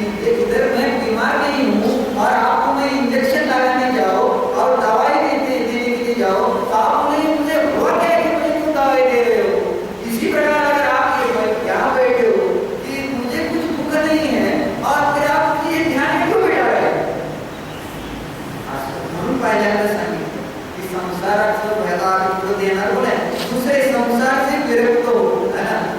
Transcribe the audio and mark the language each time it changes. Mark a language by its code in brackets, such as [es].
[hi] इधर मैं बीमार नहीं हूँ और आपको मैं इंजेक्शन लगाने जाओ और दवाई देने के लिए जाओ, आप मुझे हुआ क्या है कि मुझे क्यों दवाई दे रहे हो? इसी प्रकार अगर आप यहाँ बैठे हो कि मुझे कुछ दुख नहीं है और फिर आप मुझे ध्यान क्यों बैठा रहे हो? [mr] म्हणून पहिल्यांदा सांगितलं की संसाराचं भयाला दुःख देणार कोण आहे? [hi] दुसरे संसार से विरक्त हो, है ना।